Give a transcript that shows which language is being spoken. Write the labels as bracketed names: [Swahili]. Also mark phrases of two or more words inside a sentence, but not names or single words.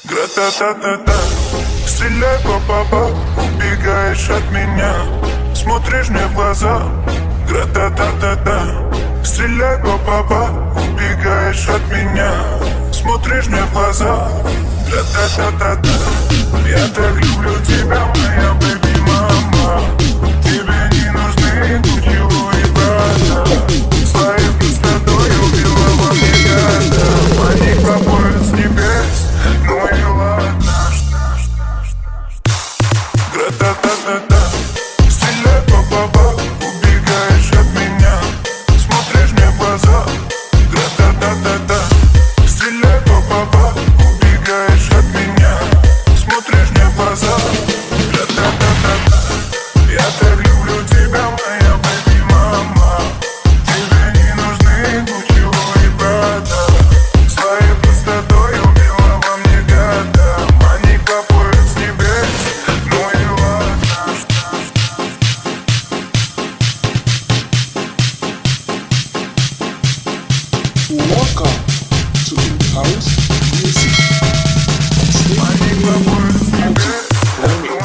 [Russian] Гра-та-та-та-та, стреляй, па-па-па, убегаешь от меня, смотришь мне в глаза. Гра-та-та-та-та, стреляй, па-па-па, убегаешь от меня, смотришь мне в глаза. Гра-та-та-та-та, я так люблю тебя, моя бэби-мама. Тебе не нужны Гуччи и Прада, своей простотой убила во мне гада. Они капают с небес, ну и ладно. Гра-та-та-та-та, стреляй, па-па-па, убегаешь от меня, смотришь мне в глаза. Гра-та-та-та-та, стреляй, па-па-па, убегаешь от меня, смотришь мне в глаза. Гра-та-та-та-та, я так люблю тебя, моя бэби-мама. Тебе не нужны Гуччи и Прада, своей простотой убила во мне гада. Они капают с небес, ну и ладно. [English] Welcome to the house music. [Russian] Они капают с небес, ну и [English] Remix.